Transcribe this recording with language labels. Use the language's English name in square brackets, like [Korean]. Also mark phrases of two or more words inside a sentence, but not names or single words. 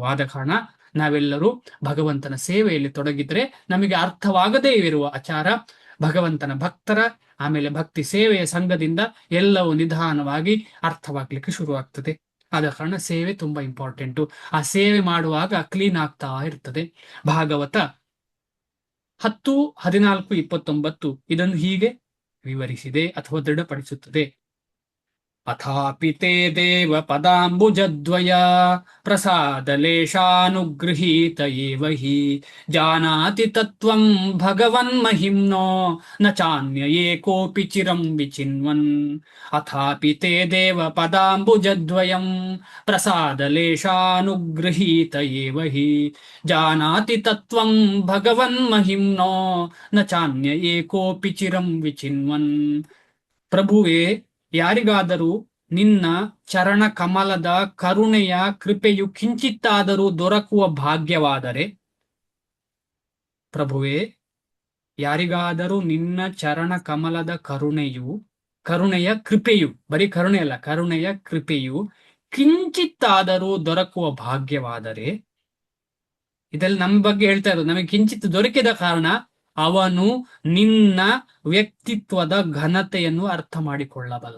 [Kannada] ಆದ ಕಾರಣ ನಾವೆಲ್ಲರೂ ಭಗವಂತನ ಸೇವೆಯಲ್ಲಿ ತೊಡಗಿದ್ರೆ ನಮಗೆ ಅರ್ಥವಾಗದೇ ಇರುವ ಆಚಾರ ಭಗವಂತನ ಭಕ್ತರ ಆಮೇಲೆ ಭಕ್ತಿ ಸೇವೆಯ ಸಂಘದಿಂದ ಎಲ್ಲವೂ ನಿಧಾನವಾಗಿ ಅರ್ಥವಾಗ್ಲಿಕ್ಕೆ ಶುರುವಾಗ್ತದೆ. ಆದ ಕಾರಣ ಸೇವೆ ತುಂಬಾ ಇಂಪಾರ್ಟೆಂಟು. ಆ ಸೇವೆ ಮಾಡುವಾಗ ಕ್ಲೀನ್ ಆಗ್ತಾ ಇರ್ತದೆ. ಭಾಗವತ 10, 14, 29 ಇದನ್ನು ಹೀಗೆ ವಿವರಿಸಿದೆ ಅಥವಾ ದೃಢಪಡಿಸುತ್ತದೆ. [Sanskrit] ಅಥಾಪಿ ತೇ ದೇವ ಪದಾಂಬುಜದ್ವಯ ಪ್ರಸಾದಲೇಶಾನುಗೃಹೀತ ಏವ ಹಿ ಜಾನಾತಿ ತತ್ವಂ ಭಗವನ್ ಮಹಿಮ್ನೋ ನ ಚಾನ್ಯ ಏಕೋಪಿ ಚಿರಂ ವಿಚಿನ್ವನ್. ಅಥಾಪಿ ತೇ ದೇವ ಪದಾಂಬುಜದ್ವಯಂ ಪ್ರಸಾದಲೇಶಾನುಗೃಹೀತ ಏವ ಹಿ ಜಾನಾತಿ ತತ್ವಂ ಭಗವನ್ ಮಹಿಮ್ನೋ ನ ಚಾನ್ಯ ಏಕೋಪಿ ಚಿರಂ ವಿಚಿನ್ವನ್. [Kannada] ಪ್ರಭುವೇ, ಯಾರಿಗಾದರೂ ನಿನ್ನ ಚರಣ ಕಮಲದ ಕರುಣೆಯ ಕೃಪೆಯು ಕಿಂಚಿತ್ತಾದರೂ ದೊರಕುವ ಭಾಗ್ಯವಾದರೆ, ಪ್ರಭುವೇ, ಯಾರಿಗಾದರೂ ನಿನ್ನ ಚರಣ ಕಮಲದ ಕರುಣೆಯ ಕೃಪೆಯು, ಬರೀ ಕರುಣೆ ಅಲ್ಲ, ಕರುಣೆಯ ಕೃಪೆಯು ಕಿಂಚಿತ್ತಾದರೂ ದೊರಕುವ ಭಾಗ್ಯವಾದರೆ, ಇದರಲ್ಲಿ ನಮ್ಮ ಬಗ್ಗೆ ಹೇಳ್ತಾ ಇರೋದು, ನಮಗೆ ಕಿಂಚಿತ್ ದೊರಕಿದ ಕಾರಣ ಅವನು ನಿನ್ನ ವ್ಯಕ್ತಿತ್ವದ ಘನತೆಯನ್ನು ಅರ್ಥ ಮಾಡಿಕೊಳ್ಳಬಲ್ಲ.